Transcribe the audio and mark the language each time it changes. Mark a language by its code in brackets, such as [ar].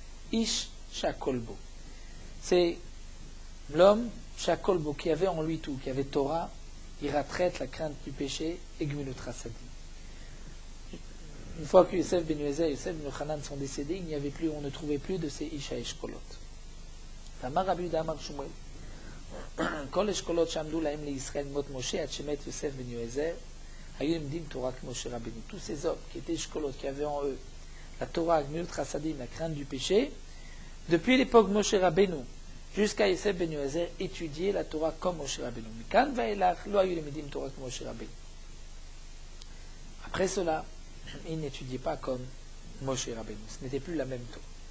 [fr] Ish Shakolbo. C'est l'homme Shakolbo qui avait en lui tout, qui avait Torah, Iratraite, la crainte du péché, et Gmilut Rasadim. Une fois que Yosef ben Yoezer et Yosef ben Yochanan sont décédés, on ne trouvait plus de ces Isha Eshkolot. [he] אמר רבי יהודה אמר שמואל, כל אשכולות שעמדו להם לישראל מות משה עד שמת יוסף בן יועזר, היו למדים תורה כמו משה רבנו. [fr] Tous ces hommes qui étaient écholotes, qui avaient en eux la Torah, Gmilut Chassadim, la crainte du péché, depuis l'époque Moshe Rabbeinu jusqu'à Yosef ben Yoézer, étudiaient la Torah comme Moshe Rabbeinu. [he] Mikan vaelach lo hayu lemidim [fr] Torah comme Moshe Rabbeinu. Après cela, ils n'étudiaient pas comme Moshe Rabbeinu. Ce n'était plus la même Torah.